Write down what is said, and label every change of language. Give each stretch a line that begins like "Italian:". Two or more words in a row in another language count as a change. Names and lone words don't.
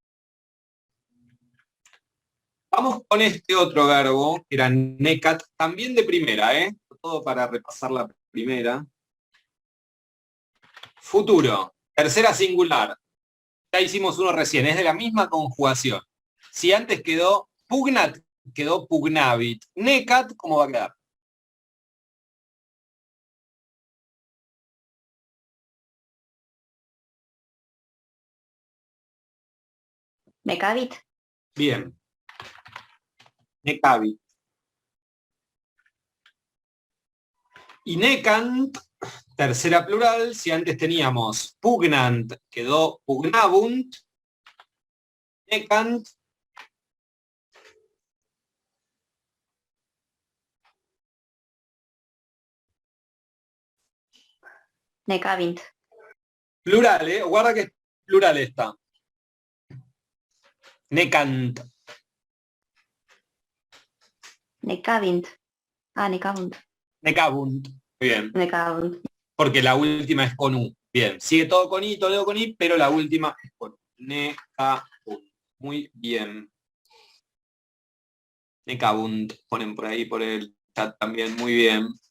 Spanish: Vamos con este otro verbo, que era necat, también de primera, todo para repasar la primera. Futuro, tercera singular. Ya hicimos uno recién, es de la misma conjugación. Si antes quedó pugnat, quedó pugnavit. Necat, ¿cómo va a quedar? Mecavit. Bien. Necavit. Y necant, tercera plural, si antes teníamos pugnant, quedó pugnabunt. Necant. Necavint. Plural, guarda que es plural esta. Necant.
Latin: Necavint. Necabunt.
Spanish: Necabunt. Muy bien. Necabunt. porque la última es con U. Bien, sigue todo con I, todo con I, pero la última es con U. Nekabund. Muy bien. Nekabund, ponen por ahí, por el chat también, muy bien.